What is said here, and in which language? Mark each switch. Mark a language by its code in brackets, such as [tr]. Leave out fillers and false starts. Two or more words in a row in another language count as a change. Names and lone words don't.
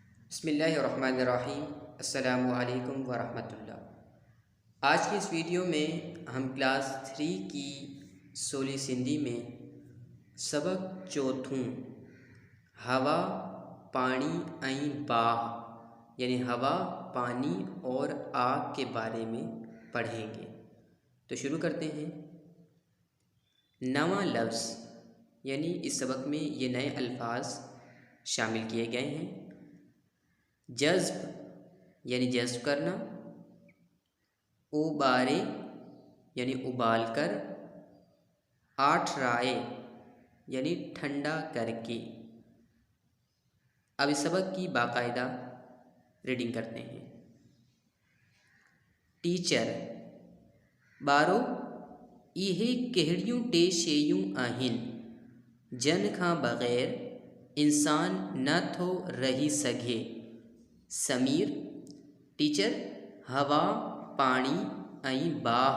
[ar] بسم الله الرحمن الرحيم. السلام عليكم ورحمة الله. [ur] آج کی اس ویڈیو میں ہم کلاس 3 کی سولی سندھی میں [sd] सबक चौथों हवा पानी ऐं बाह [ur] یعنی ہوا پانی اور آگ کے بارے میں پڑھیں گے. تو شروع کرتے ہیں. [sd] नवा लफ्ज़ [ur] یعنی اس سبق میں یہ نئے الفاظ شامل کیے گئے ہیں. جذب یعنی جذب کرنا، ابارے یعنی ابال کر، آٹھرائے یعنی ٹھنڈا کر کے. اب اس سبق کی باقاعدہ ریڈنگ کرتے ہیں. [sd] टीचर बारो इहे कहिड़ियूं टे शयूं आहिनि जन खां बग़ैर इंसान न थो रही सघे। समीर टीचर हवा पानी ऐं बाह।